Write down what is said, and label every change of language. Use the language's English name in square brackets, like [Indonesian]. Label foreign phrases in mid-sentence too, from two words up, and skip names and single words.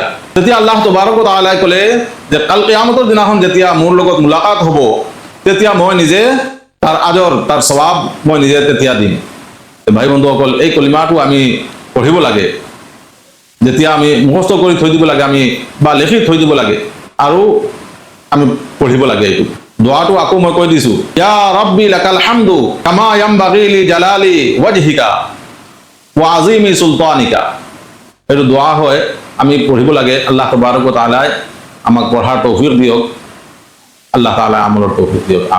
[Assamese] তেতিয়া [Arabic] الله تبارك وتعالى [Assamese] ক'লে যে কাল কিয়ামতৰ দিনাখন যেতিয়া মোৰ লগত মুলাকাত হ'ব, তেতিয়া মই নিজে তাৰ আজৰ, তাৰ সওয়াব মই নিজে তেতিয়া দিম। ভাই বন্ধুসকল, এই কলিমাটো আমি পঢ়িব লাগে। যেতিয়া আমি মুখস্থ কৰি থৈ দিব লাগে, আমি বা লিখি থৈ দিব লাগে, আৰু আমি পঢ়িব লাগে। এইটো দোৱাটো আকৌ মই কৈ দিছো, [Arabic] يا ربي لك الحمد كما ينبغي لجلال وجهك وعظيم سلطانك. [Assamese] এইটো দোৱা হয়, আমি পঢ়িব লাগে। [Arabic] الله تبارك وتعالى [Assamese] আমাক পঢ়াৰ তৌফিক দিয়ক। [Arabic] الله تعالى [Assamese] আমলৰ তৌফিক দিয়ক।